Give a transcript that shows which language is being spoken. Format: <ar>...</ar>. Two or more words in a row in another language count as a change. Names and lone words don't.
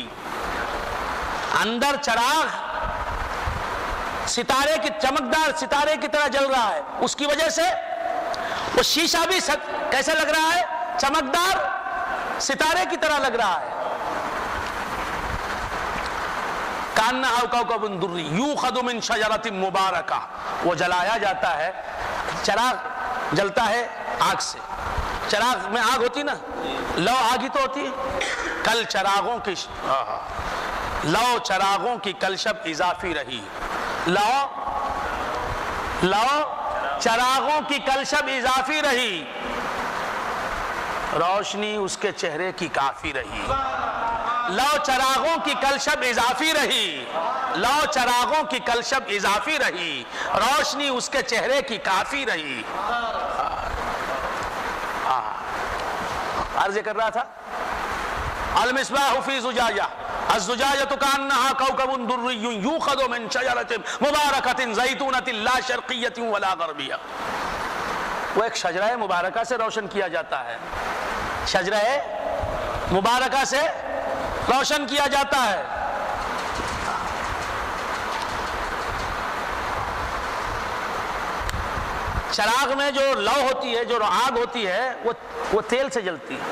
<ur>اندر چراغ ستارے کی، چمکدار ستارے کی طرح جل رہا ہے، اس کی وجہ سے وہ شیشہ بھی کیسے لگ رہا ہے؟ چمکدار ستارے کی طرح لگ رہا ہے.</ur> <ar>کأنہا کوکب دری یوخذ من شجرۃ مبارکہ،</ar> <ur>وہ جلایا جاتا ہے. چراغ جلتا ہے آگ سے. چراغ میں آگ ہوتی نا، لو آگ ہی تو ہوتی ہے. کل چراغوں کی لو چراغوں کی کلشب اضافی رہی. لو چراغوں کی کلشب اضافی رہی، روشنی اس کے چہرے کی کافی رہی. لو چراغوں کی کلشب اضافی رہی، لو چراغوں کی کلشب اضافی رہی، روشنی اس کے چہرے کی کافی رہی. عرض کر رہا تھا</ur> <ar>المصباح فی زجاجہ، الزجاجۃ کأنہا کوکب دری یوخذ من شجرۃ مبارکۃ زیتونۃ لا شرقیۃ ولا غربیہ.</ar> <ur>وہ ایک شجرہ مبارکہ سے روشن کیا جاتا ہے، شجرہ مبارکہ سے روشن کیا جاتا ہے. چراغ میں جو لو ہوتی ہے، جو آگ ہوتی ہے، وہ تیل سے جلتی ہے.</ur>